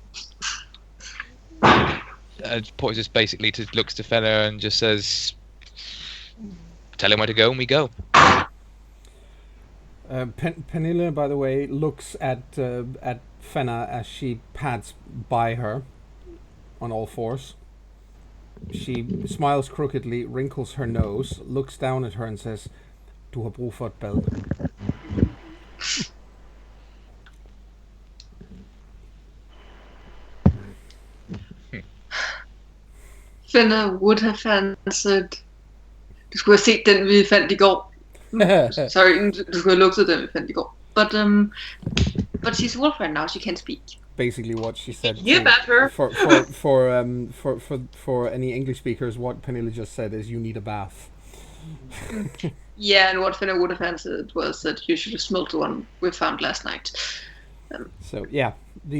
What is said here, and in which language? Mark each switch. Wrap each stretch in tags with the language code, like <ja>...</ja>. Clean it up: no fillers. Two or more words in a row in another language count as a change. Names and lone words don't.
<en>Poise just basically looks to Fenner and just says, tell him where to go, and we go. Pernilla, by the way, looks at Fenna as she pads by her on all fours. She smiles crookedly, wrinkles her nose, looks down at her and says,</en> <da>"Du har brug for et bad."</da> <en>Finna would have answered,</en> <da>du skulle have set den, vi fandt i går. Sorry, du skulle have lugtet den, vi fandt i går.</da> <en>But But she's a wolf right now. She can't speak. Basically, what she said. Yip at her. For any English speakers, what Pernilla just said is you need a bath. Yeah, and what Finna would have answered was that you should have smelled the one we found last night. So yeah, the</en>